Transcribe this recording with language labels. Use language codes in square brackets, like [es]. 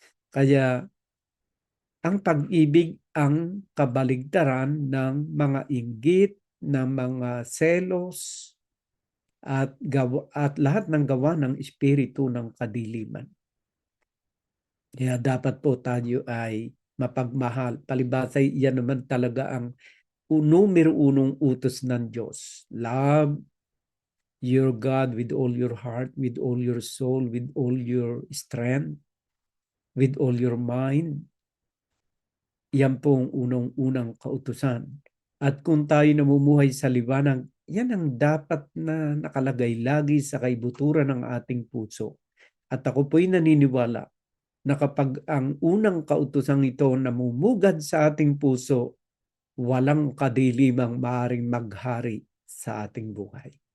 [tl] Kaya ang pag-ibig ang kabaligtaran ng mga inggit, ng mga selos, at lahat ng gawa ng espiritu ng kadiliman. Kaya dapat po tayo ay mapagmahal. Palibasay, yan naman talaga ang numero unong utos ng Diyos. [en] Love your God with all your heart, with all your soul, with all your strength, with all your mind. [tl] Yan po ang unang-unang kautusan. At kung tayo namumuhay sa liwanag, yan ang dapat na nakalagay lagi sa kaibuturan ng ating puso. At ako po'y naniniwala na kapag ang unang kautosang ito namumugad sa ating puso, walang kadilimang maaaring maghari sa ating buhay.